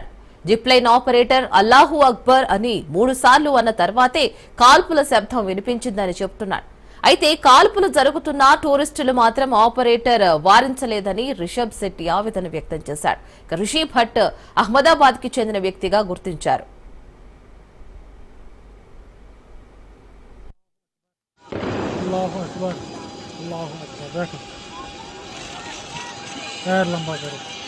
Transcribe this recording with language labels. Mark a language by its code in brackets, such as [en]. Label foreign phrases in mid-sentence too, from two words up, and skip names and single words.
[te] జిప్ లైన్ ఆపరేటర్ [ar] الله أكبر [te] అని 3 సార్లు అన్న తర్వాతే కాల్పుల శబ్దం వినిపించిందని చెబుతున్నాడు. అయితే కాల్పులు జరుగుతున్నా టూరిస్టులు మాత్రం ఆపరేటర్ వారించలేదని రిషబ్ శెట్టి ఆవేదన వ్యక్తం చేశాడు. రిషి భట్ అహ్మదాబాద్ కి చెందిన వ్యక్తిగా గుర్తించారు. [ar] الله أكبر، الله أكبر. [hi] बैठो, पैर लंबा करो।